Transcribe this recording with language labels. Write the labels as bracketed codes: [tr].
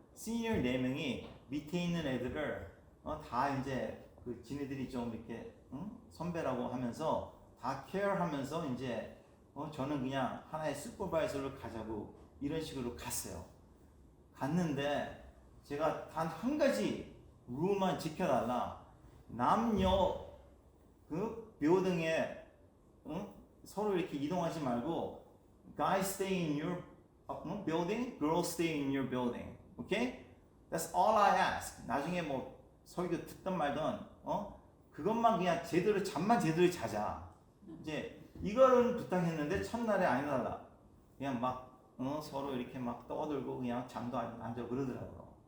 [ko] 시니어 4명이 밑에 있는 애들을 다 이제 그 지네들이 좀 이렇게 선배라고 하면서 다 케어하면서 이제 저는 그냥 하나의 슈퍼바이저를 가자고 이런 식으로 갔어요. 갔는데 제가 단 한 가지 룰만 지켜달라. 남녀 그 빌딩에 서로 이렇게 이동하지 말고 [en] guys stay in your building, girls stay in your building. Okay? That's all I ask. [ko] 나중에 뭐 설교 듣든 말든 그것만 그냥 제대로 잠만 제대로 자자. 이제 이거를 부탁했는데 첫날에 아니달라. 그냥 막 서로 이렇게 막 떠들고 그냥 잠도 안 자고 그러더라고요.